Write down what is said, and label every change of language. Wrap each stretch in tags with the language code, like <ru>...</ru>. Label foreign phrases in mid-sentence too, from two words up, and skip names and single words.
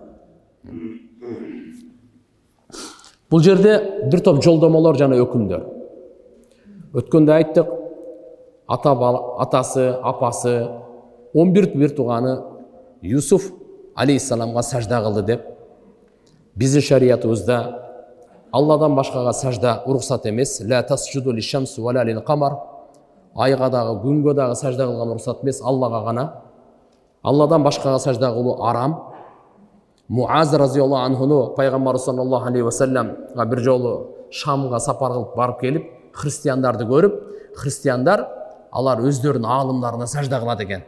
<ky>Бул жерде бир топ жолдомолор жана өкүмдөр. Өткөндө айттык, атасы, апасы, 11 бир тууганы Юсуф алейхиссаламга сажда кылды деп. Биздин шариятыбызда Алладан башкага сажда уруксат эмес.</ky> <ar>لا تسجدوا للشمس ولا للقمر.</ar> <ky>Айга дагы, күнгө дагы сажда кылган уруксат эмес, Аллага гана. Алладан башкага сажда кылуу арам. Муаз</ky> <ar>رضي الله عنه</ar> <ky>пайгамбар</ky> <ar>صلى الله عليه وسلم</ar> <ky>бир жолу Шамга сапар кылып барып келип, христиандарды көрүп, христиандар алар өздөрүнүн аалымдарына сажда кылат экен.</ky>